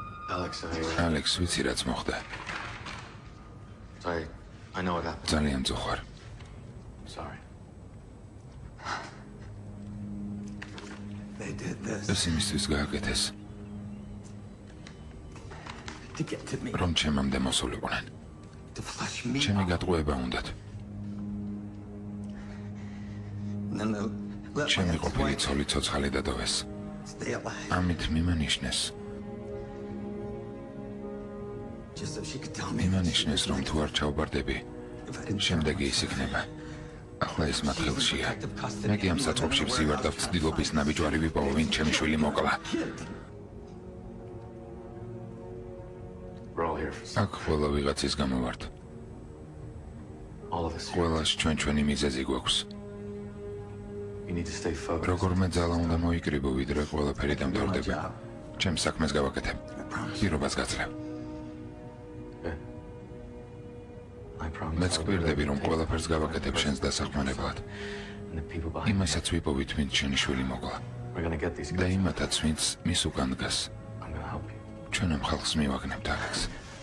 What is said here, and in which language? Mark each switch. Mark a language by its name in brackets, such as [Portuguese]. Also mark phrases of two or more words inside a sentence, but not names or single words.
[Georgian] Alex, ვიცი რაც მოხდა. [English] Sorry, I know what happened. [Georgian] ძალიან ძოხარ. [English] Sorry. They did this [Georgian] ეს იმისთვის გააკეთეს, [English] to get to me, [Georgian] რომ ჩემამდე მოსულიყვნენ. [English] to flush me [Georgian] ჩემი [English] out. [Georgian] გატყუება უნდათ. [English] And then they'll let my [Georgian] ჩემი ყოფილი [English] ex-wife [Georgian] ცოლი ცოცხალი დადოვეს. [English] stay alive, [Georgian] ამით მიმანიშნეს, [English] just so she could tell me that she [Georgian] მიმანიშნეს, რომ თუ არ ჩავბარდები, [English] if I didn't [Georgian] შემდეგი ის იქნება. ახლა ის მათ ხელშია. მე კი ამ საწყობში ვზივარ და ვცდილობის ნაბიჯვარი ვიპოვო, ვინ ჩემი შვილი მოკლა. [English] We're all here for [Georgian] აქ ყველა ვიღაცის გამო ვართ. [English] all of us. [Georgian] ყველას ჩვენი მიზეზი გვაქვს. [English] You need to stay focused. [Georgian] როგორმე ძალა უნდა მოიკრიბო, ვიდრე ყველაფერი დამთავრდება. ჩემ საქმეს გავაკეთებ. პირობას გაძლევ. [English] I promise. [Georgian] მეც გვირდები, რომ ყველაფერს გავაკეთებ შენს დასახმარებლად. [English] And the people behind me. [Georgian] იმასაც ვიპოვით, ვინც შენი შვილი მოკლა. [English] We're gonna get these [Georgian] და [English] guys. [Georgian] იმათაც, ვინც მის უკან დგას. [English] I'm gonna help you. [Georgian] ჩვენ ამ ხალხს მივაგნებთ, ალექს.